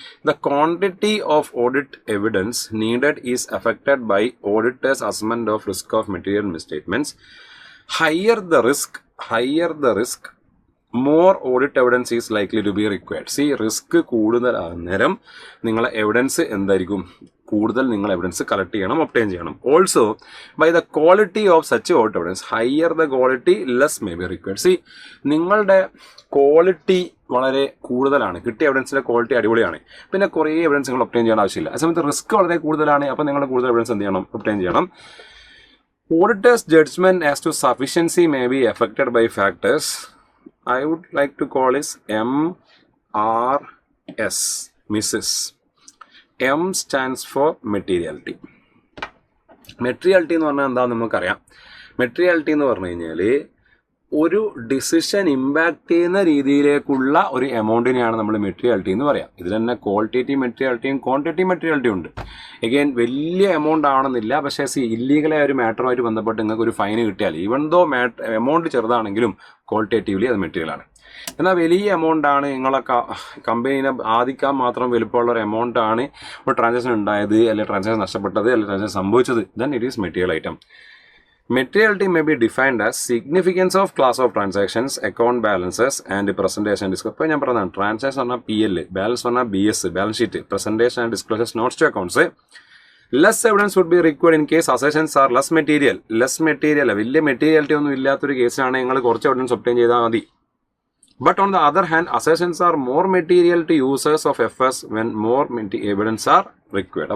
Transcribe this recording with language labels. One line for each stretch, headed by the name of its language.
English: The quantity of audit evidence needed is affected by auditor's assessment of risk of material misstatements. Higher the risk, more audit evidence is likely to be required.
Malayalam: Risk കൂടുതലാകുന്നേരം നിങ്ങളെ evidence എന്തായിരിക്കും, കൂടുതൽ നിങ്ങൾ evidence collect ചെയ്യണം, obtain ചെയ്യണം.
English: Also by the quality of such audit evidence, higher the quality less may be required.
Malayalam: നിങ്ങളുടെ quality വളരെ കൂടുതലാണ്, കിട്ടിയ എവിഡൻസിന്റെ ക്വാളിറ്റി അടിപൊളിയാണ്, പിന്നെ കുറേ എവിഡൻസ് നിങ്ങൾ ഒബ്റ്റെയിൻ ചെയ്യേണ്ട ആവശ്യമില്ല. ആ സമയത്ത് റിസ്ക് വളരെ കൂടുതലാണ്, അപ്പോൾ നിങ്ങൾ കൂടുതൽ എവിഡൻസ് എന്ത് ചെയ്യണം, ഒബ്റ്റെയിൻ ചെയ്യണം.
English: Auditors' judgement as to sufficiency may be affected by factors I would like to call is MRS, Mrs. M stands for materiality.
Malayalam: Materiality എന്ന് പറഞ്ഞാൽ എന്താണെന്ന് നമുക്കറിയാം. മെറ്റീരിയാലിറ്റി എന്ന് പറഞ്ഞു കഴിഞ്ഞാൽ ഒരു ഡിസിഷൻ ഇമ്പാക്ട് ചെയ്യുന്ന രീതിയിലേക്കുള്ള ഒരു എമൗണ്ടിനെയാണ് നമ്മൾ മെറ്റീരിയാലിറ്റി എന്ന് പറയാം. ഇതിൽ തന്നെ ക്വാളിറ്റേറ്റീവ് മെറ്റീരിയാലിറ്റിയും ക്വാണ്ടിറ്റേറ്റീവ് മെറ്റീരിയാലിറ്റിയും ഉണ്ട്. എഗെയിൻ വലിയ എമൗണ്ട് ആണെന്നില്ല, പക്ഷേ ഇല്ലീഗലായ ഒരു മാറ്ററുമായിട്ട് ബന്ധപ്പെട്ട് നിങ്ങൾക്ക് ഒരു ഫൈന് കിട്ടിയാൽ
English: even though
Malayalam: എമൗണ്ട് ചെറുതാണെങ്കിലും ക്വാളിറ്റേറ്റീവ്ലി അത് മെറ്റീരിയലാണ്. എന്നാൽ വലിയ എമൗണ്ട് ആണ്, നിങ്ങളെ കമ്പനീനെ ബാധിക്കാൻ മാത്രം വലുപ്പമുള്ള ഒരു എമൗണ്ട് ആണ് ഒരു ട്രാൻസാക്ഷൻ ഉണ്ടായത്, അല്ലെങ്കിൽ ട്രാൻസാക്ഷൻ നഷ്ടപ്പെട്ടത്, അല്ലെങ്കിൽ ട്രാൻസാക്ഷൻ സംഭവിച്ചത്,
English: Then it is material item. Materiality may be defined as significance of class of transactions, account balances and presentation disclosure.
Malayalam: ഇപ്പോൾ ഞാൻ പറഞ്ഞതാണ് ട്രാൻസാക്ഷൻ പറഞ്ഞാൽ PL, ബാലൻസ് പറഞ്ഞാൽ BS, balance sheet,
English: presentation and disclosures, notes to accounts. Less evidence would be required in case assertions are less material.
Malayalam: വലിയ materiality ഒന്നും ഇല്ലാത്തൊരു കേസാണ് നിങ്ങൾ കുറച്ച് എവിഡൻസ് ഒബ്റ്റെയിൻ ചെയ്താൽ മതി.
English: But on the other hand, assertions are more material to users of FS when more evidence are required.